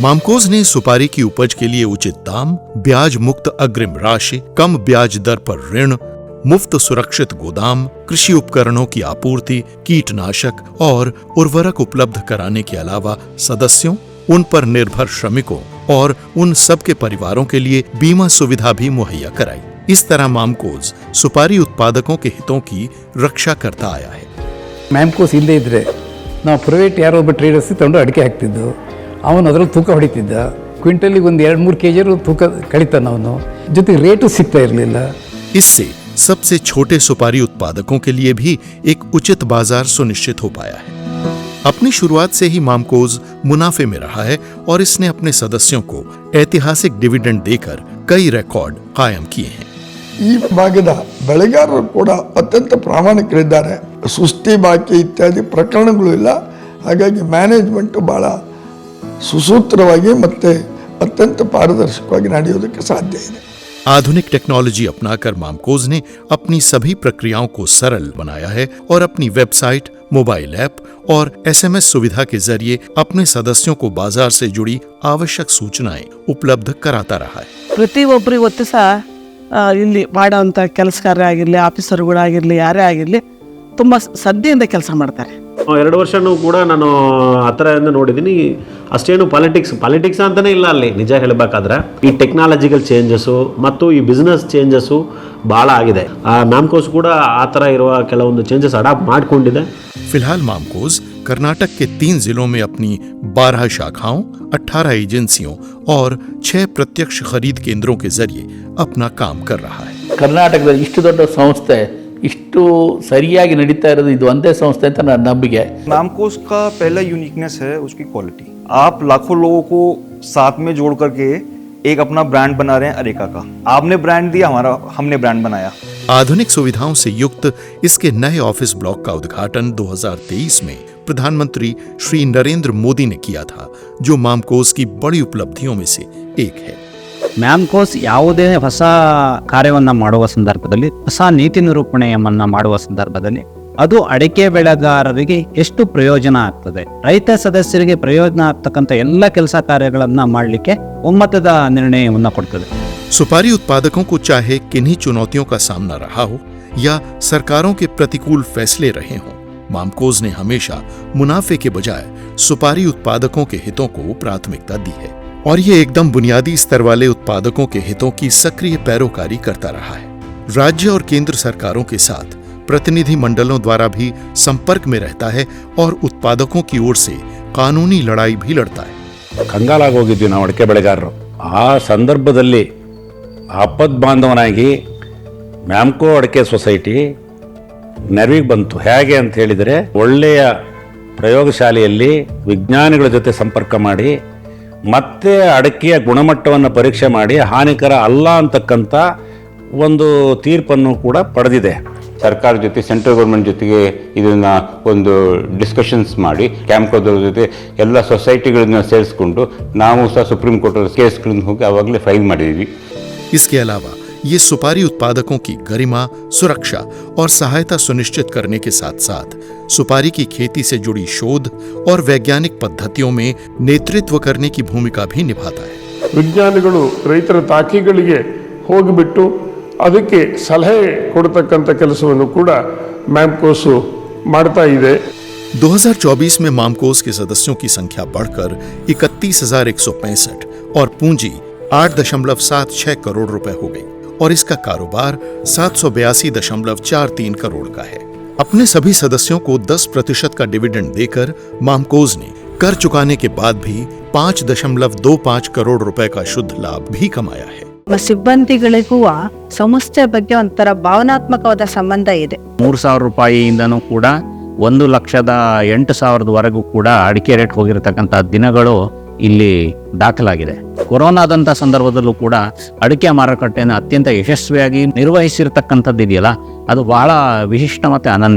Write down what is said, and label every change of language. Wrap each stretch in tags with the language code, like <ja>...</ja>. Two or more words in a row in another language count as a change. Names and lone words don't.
<hi>मामकोस ने सुपारी की उपज के लिए उचित दाम, ब्याज मुक्त अग्रिम राशि, कम ब्याज दर पर ऋण, मुफ्त सुरक्षित गोदाम, कृषि उपकरणों की आपूर्ति, कीटनाशक और उर्वरक उपलब्ध कराने के अलावा सदस्यों, उन पर निर्भर श्रमिकों और उन सब के परिवारों के लिए बीमा सुविधा भी मुहैया कराई। इस तरह मामकोस सुपारी उत्पादकों के हितों की रक्षा करता आया है।</hi> <kn>ಮ್ಯಾಮ್ಕೋಸ್ ಇಲ್ಲದೆ ಇದ್ದರೆ ನಾವು ಪ್ರೈವೇಟ್ ಯಾರೋ ಒಬ್ಬ ಟ್ರೇಡರ್ಸ್ ತಗೊಂಡು ಅಡಿಕೆ ಹಾಕ್ತಿದ್ದು, ಅವನು ಅದರಲ್ಲಿ ತೂಕ ಹೊಡಿತಿದ್ದ, ಕ್ವಿಂಟಲಿಗೆ ಒಂದು 2-3 kg ತೂಕ ಕಳಿತಾನ, ಅವನು ಜೊತೆಗೆ ರೇಟು ಸಿಗ್ತಾ ಇರಲಿಲ್ಲ।</kn> <hi>इससे सबसे छोटे सुपारी उत्पादकों के लिए भी एक उचित बाजार सुनिश्चित हो पाया है। अपनी शुरुआत से ही मामकोस मुनाफे में रहा है और इसने अपने सदस्यों को ऐतिहासिक डिविडेंड देकर कई रिकॉर्ड कायम किए हैं।</hi> <kn>ಈ ಭಾಗದ ಬೆಳೆಗಾರರು ಕೂಡ ಅತ್ಯಂತ ಪ್ರಾಮಾಣಿಕರಿದ್ದಾರೆ। ಸುಸ್ತಿ ಬಾಕಿ ಇತ್ಯಾದಿ ಪ್ರಕರಣಗಳು ಇಲ್ಲ। ಹಾಗಾಗಿ ಮ್ಯಾನೇಜ್ಮೆಂಟ್ ಬಹಳ ಸುಸೂತ್ರವಾಗಿ ಮತ್ತೆ ಅತ್ಯಂತ ಪಾರದರ್ಶಕವಾಗಿ ನಡೆಯೋದಕ್ಕೆ ಸಾಧ್ಯ ಇದೆ।</kn> <hi>आधुनिक टेक्नोलॉजी अपनाकर मामकोस ने अपनी सभी प्रक्रियाओं को सरल बनाया है और अपनी वेबसाइट,</hi> <en>mobile app</en> <hi>और SMS सुविधा के जरिए अपने सदस्यों को बाजार से जुड़ी आवश्यक सूचनाएं उपलब्ध कराता रहा है।</hi> <kn>ಪ್ರತಿಯೊಬ್ಬರು ಇವತ್ತು ಸಹ ಇಲ್ಲಿ ಮಾಡೋಂಥ ಕೆಲಸಗಾರರಾಗಿರಲಿ, ಆಫೀಸರ್ಗಳಾಗಿರಲಿ, ಯಾರೇ ಆಗಿರಲಿ ತುಂಬ ಶ್ರದ್ಧೆಯಿಂದ ಕೆಲಸ ಮಾಡ್ತಾರೆ। 2 ವರ್ಷನೂ ಕೂಡ ನಾನು ಆ ಥರದಿಂದ ನೋಡಿದ್ದೀನಿ। ಅಷ್ಟೇನು ಪಾಲಿಟಿಕ್ಸ್ ಅಂತಲೇ ಇಲ್ಲ ಅಲ್ಲಿ, ನಿಜ ಹೇಳಬೇಕಾದ್ರೆ ಈ</kn> <en>technological changes</en> <kn>ಮತ್ತು ಈ</kn> <en>business changes</en> <kn>ಭಾಳ ಆಗಿದೆ। ಮ್ಯಾಮ್ಕೋಸ್ ಕೂಡ ಆ ಥರ ಇರುವ ಕೆಲವೊಂದು</kn> <en>changes adapt</en> <kn>ಮಾಡಿಕೊಂಡಿದೆ।</kn> <hi>फिलहाल मामकोस कर्नाटक के 3 जिलों में अपनी 12 शाखाओं, 18 एजेंसियों और 6 प्रत्यक्ष खरीद केंद्रों के जरिए अपना काम कर रहा है।</hi> <kn>ಕರ್ನಾಟಕದಲ್ಲಿ ಇಷ್ಟು ದೊಡ್ಡ ಸಂಸ್ಥೆ ಇಷ್ಟು ಸರಿಯಾಗಿ ನಡೀತಾ ಇರೋದು ಇದು ಒಂದೇ ಸಂಸ್ಥೆ ಅಂತ ನನ್ನ ನಂಬಿಕೆ।</kn> <hi>मैमकोस का पहला यूनिकनेस है उसकी क्वालिटी। आप लाखों लोगों को साथ में जोड़ करके एक अपना ब्रांड बना रहे हैं अरेका का। आपने ब्रांड दिया, हमने ब्रांड बनाया। आधुनिक सुविधाओं से युक्त इसके नए</hi> <en>office block</en> <hi>का उद्घाटन 2023 में प्रधानमंत्री श्री नरेंद्र मोदी ने किया था, जो मामकोस की बड़ी उपलब्धियों में से एक है।</hi> <kn>ಮ್ಯಾಮ್ಕೋಸ್ ಯಾವುದೇ ಹೊಸ ಕಾರ್ಯವನ್ನು ಮಾಡುವ ಸಂದರ್ಭದಲ್ಲಿ, ಹೊಸ ನೀತಿ ನಿರೂಪಣೆಯನ್ನ ಮಾಡುವ ಸಂದರ್ಭದಲ್ಲಿ ಅದು ಅಡಿಕೆ ಬೆಳೆಗಾರರಿಗೆ ಎಷ್ಟು ಪ್ರಯೋಜನ ಆಗ್ತದೆ, ರೈತ ಸದಸ್ಯರಿಗೆ ಪ್ರಯೋಜನ ಆಗ್ತಕ್ಕಂಥ ಎಲ್ಲ ಕೆಲಸ ಕಾರ್ಯಗಳನ್ನ ಮಾಡಲಿಕ್ಕೆ ಒಮ್ಮತದ ನಿರ್ಣಯವನ್ನು ಕೊಡ್ತದೆ।</kn> <hi>सुपारी उत्पादकों को चाहे किन्हीं चुनौतियों का सामना रहा हो या सरकारों के प्रतिकूल फैसले रहे हों, मामकोस ने हमेशा मुनाफे के बजाय सुपारी उत्पादकों के हितों को प्राथमिकता दी है और ये एकदम बुनियादी स्तर वाले उत्पादकों के हितों की सक्रिय पैरोकारी करता रहा है। राज्य और केंद्र सरकारों के साथ प्रतिनिधि मंडलों द्वारा भी संपर्क में रहता है और उत्पादकों की ओर से कानूनी लड़ाई भी लड़ता है।</hi> <kn>ಕಂಗಾಲಾಗೋಗಿದ್ವಿ ನಾವು ಅಡಿಕೆ ಬೆಳೆಗಾರರು। ಆ ಸಂದರ್ಭದಲ್ಲಿ ಆಪದ್ ಬಾಂಧವನಾಗಿ ಮ್ಯಾಮ್ಕೋ ಅಡಿಕೆ ಸೊಸೈಟಿ ನೆರವಿಗೆ ಬಂತು। ಹೇಗೆ ಅಂತ ಹೇಳಿದರೆ, ಒಳ್ಳೆಯ ಪ್ರಯೋಗಶಾಲೆಯಲ್ಲಿ ವಿಜ್ಞಾನಿಗಳ ಜೊತೆ ಸಂಪರ್ಕ ಮಾಡಿ ಮತ್ತೆ ಅಡಿಕೆಯ ಗುಣಮಟ್ಟವನ್ನು ಪರೀಕ್ಷೆ ಮಾಡಿ ಹಾನಿಕರ ಅಲ್ಲ ಅಂತಕ್ಕಂಥ ಒಂದು ತೀರ್ಪನ್ನು ಕೂಡ ಪಡೆದಿದೆ। ಸರ್ಕಾರ ಜೊತೆ,</kn> <en>central government</en> <kn>ಜೊತೆಗೆ ಇದನ್ನು ಒಂದು ಡಿಸ್ಕಷನ್ಸ್ ಮಾಡಿ ಕ್ಯಾಂಪ್ಕೋದವ್ರ ಜೊತೆ ಎಲ್ಲ ಸೊಸೈಟಿಗಳನ್ನ ಸೇರಿಸ್ಕೊಂಡು ನಾವು ಸಹ ಸುಪ್ರೀಂ ಕೋರ್ಟ್ ಕೇಸ್ಗಳನ್ನ ಹೋಗಿ ಆವಾಗಲೇ ಫೈಲ್ ಮಾಡಿದ್ವಿ।</kn> <hi>इसके अलावा ये सुपारी उत्पादकों की गरिमा, सुरक्षा और सहायता सुनिश्चित करने के साथ साथ सुपारी की खेती से जुड़ी शोध और वैज्ञानिक पद्धतियों में नेतृत्व करने की भूमिका भी निभाता है।</hi> <kn>ವಿಜ್ಞಾನಿಗಳು ರೈತರ ತಾಕಿಗಳಿಗೆ ಹೋಗಿಬಿಟ್ಟು ಅದಕ್ಕೆ ಸಲಹೆ ಕೊಡತಕ್ಕಂಥ ಕೆಲಸವನ್ನು ಕೂಡ ಮ್ಯಾಮ್ಕೋಸು ಮಾಡ್ತಾ ಇದೆ.</kn> <hi>2024 में मामकोस के सदस्यों की संख्या बढ़कर 31,165 और पूंजी 8.76 करोड़ रुपए हो गई और इसका कारोबार 782.43 करोड़ का है. अपने सभी सदस्यों को 10% का डिविडेंड देकर मामकोस ने कर चुकाने के बाद भी 5.25 करोड़ रुपए का शुद्ध लाभ भी कमाया है.</hi> <kn>ಸಿಬ್ಬಂದಿಗಳಿಗೂ ಸಂಸ್ಥೆ ಬಗ್ಗೆ ಒಂಥರ ಭಾವನಾತ್ಮಕವಾದ ಸಂಬಂಧ ಇದೆ. 3,000 ರೂಪಾಯಿಯಿಂದನೂ ಕೂಡ 1,08,000ವರೆಗೂ ಕೂಡ ಅಡಿಕೆ ರೇಟ್ ಹೋಗಿರತಕ್ಕಂಥ ದಿನಗಳು ಇಲ್ಲಿ ದಾಖಲಾಗಿದೆ. ಕೊರೋನಾದಂಥ ಸಂದರ್ಭದಲ್ಲೂ ಕೂಡ ಅಡಿಕೆ ಮಾರುಕಟ್ಟೆಯನ್ನು ಅತ್ಯಂತ ಯಶಸ್ವಿಯಾಗಿ ನಿರ್ವಹಿಸಿರ್ತಕ್ಕಂಥದ್ದು ಇದೆಯಲ್ಲ, ಅದು ಬಹಳ ವಿಶಿಷ್ಟ ಮತ್ತು ಅನನ್ಯ.</kn>